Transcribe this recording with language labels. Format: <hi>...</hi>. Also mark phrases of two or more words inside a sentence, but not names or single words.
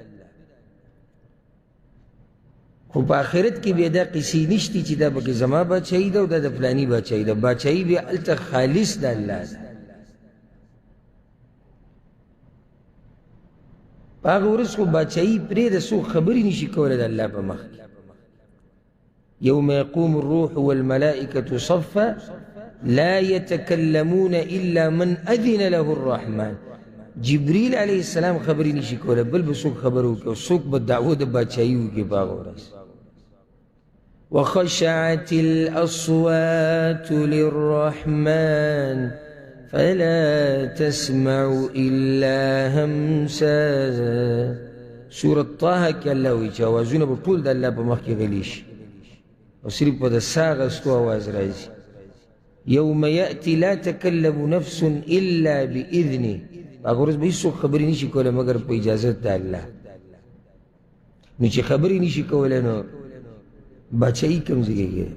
<ps>خو په آخرت کې بیا دا قصې نشتي چې دا پکې زما بادشاهي ده او دا د فلاني بادشاهي ده. بادشاهي بیا هلته خالص د الله ده. په هغه ورځ خو بادشاهي پرېږده، څوک خبرې نشي کولی د الله په مخ کې.</ps> <ar>یوم یقوم الروح والملائکة صفا لا يتكلمون الا من اذن له الرحمن.</ar> <ps>جبریل</ps> <ar>علیه السلام</ar> <ps>خبرې نشي کولی، بل به څوک خبره وکړي او څوک به دعوه د بادشاهي وکړي په هغه ورځ.</ps> <ar>وخشعت الاصوات للرحمن فلا تسمع الا همسا.</ar> <ps>سورة طه کې الله وایي چې اوازونه به ټول د الله په مخ کې غلي شي او صرف په د ساه اخیستو اواز راځي.</ps> <ar>یوم یأتی لا تکلم نفس الا باذنه.</ar> <ps>هغه ورځ به هېڅوک خبرې نشي کولی مګر په اجازت د الله. نو چې خبرې نشي کولی نو بادشاهي کوم ځای کې؟</ps>